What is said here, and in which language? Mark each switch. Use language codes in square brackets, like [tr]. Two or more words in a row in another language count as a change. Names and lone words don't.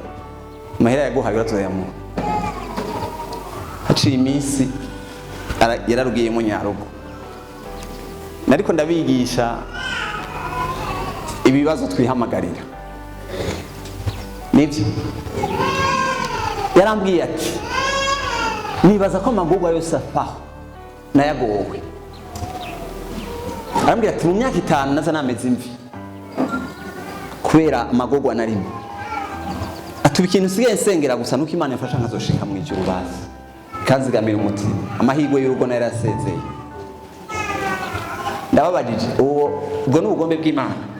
[rn] Amahera yaguhaye urazoyamuha. Haciye iminsi yararugiyemo Nyarugo. Nariko ndabigisha ibibazo twihamagarira. Nibyo. Yarambwiye ati nibaza ko amagogwa yose afaho nayagowe. Arambwira ati mu myaka 5 naza nameze imvi. Kubera amagogwa narimo. Atuba ikintu sigaye nsengera gusa nuko Imana yafasha nkazoshika mu ijuru basi. Kanzigamira umutima. Amahirwe y'urugo narasezeye. Ndababajije ubwo n'ubugombe bw'Imana.